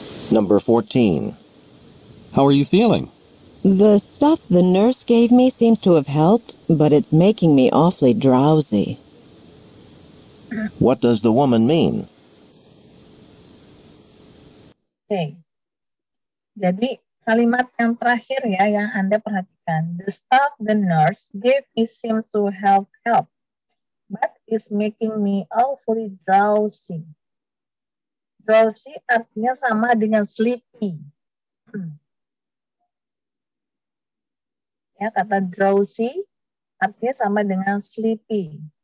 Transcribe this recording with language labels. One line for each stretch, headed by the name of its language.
English: Number 14. How are you feeling? The stuff the nurse gave me seems to have helped, but it's making me awfully drowsy. What does the woman mean?
Indonesian: Oke. Jadi kalimat yang terakhir ya yang Anda perhatikan.
English: The stuff the nurse gave me seems to have helped, but it's making me awfully drowsy.
Indonesian: Drowsy artinya sama dengan sleepy. Ya, kata drowsy artinya sama dengan sleepy.